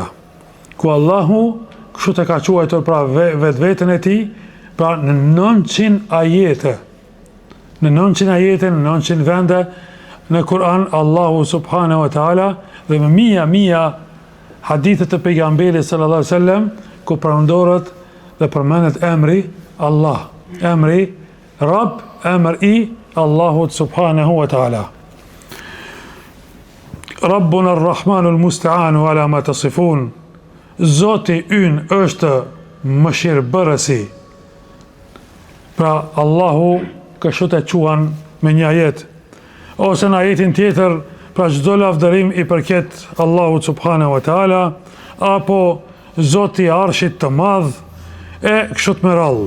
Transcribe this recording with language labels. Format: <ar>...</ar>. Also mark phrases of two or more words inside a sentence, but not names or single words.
<sq>ku Allahu kështu të ka quajtur pra vetveten e tij, pra në 900 ajete, në 900 vende në Kur'an Allahu</sq> <ar>سبحانه وتعالى</ar> <sq>dhe me mija hadithe të pejgamberit</sq> <ar>صلى الله عليه وسلم</ar> <sq>ku përmendoret dhe përmendet emri Allah, emri Rabb, emri Allahut</sq> <ar>سبحانه وتعالى. ربنا الرحمن المستعان على ما تصفون.</ar> <sq>Zoti ynë është mëshirbërësi. Pra Allahu kështu të quan me një ajet. Ose në ajetin tjetër, pra çdo lavdërim i përket Allahut</sq> <ar>سبحانه وتعالى,</ar> <sq>apo Zoti i Arshit të madh, e kështu me radhë.</sq>